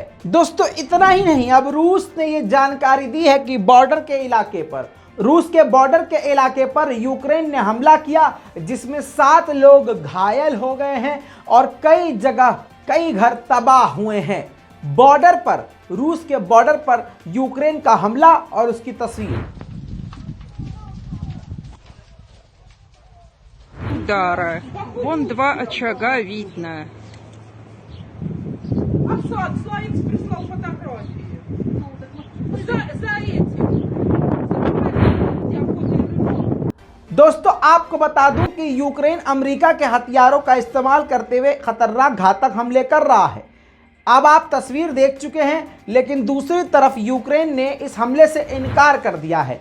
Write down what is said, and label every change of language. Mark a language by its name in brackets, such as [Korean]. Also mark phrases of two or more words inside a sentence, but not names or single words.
[Hindi] दोस्तों, इतना ही नहीं, अब रूस ने यह जानकारी दी है कि बॉर्डर के इलाके पर, रूस के बॉर्डर के इलाके पर यूक्रेन ने हमला किया, जिसमें 7 लोग घायल हो गए हैं और कई जगह कई घर तबाह हुए हैं। बॉर्डर पर, रूस के बॉर्डर पर यूक्रेन का हमला और उसकी तस्वीर। [Russian] Удара. Вон 2 очага видно. Славик прислал фотографии. За этим. [Hindi] दोस्तों, आपको बता दूं कि यूक्रेन अमेरिका के हथियारों का इस्तेमाल करते हुए खतरनाक घातक हमले कर रहा है। अब आप तस्वीर देख चुके हैं, लेकिन दूसरी तरफ यूक्रेन ने इस हमले से इनकार कर दिया है।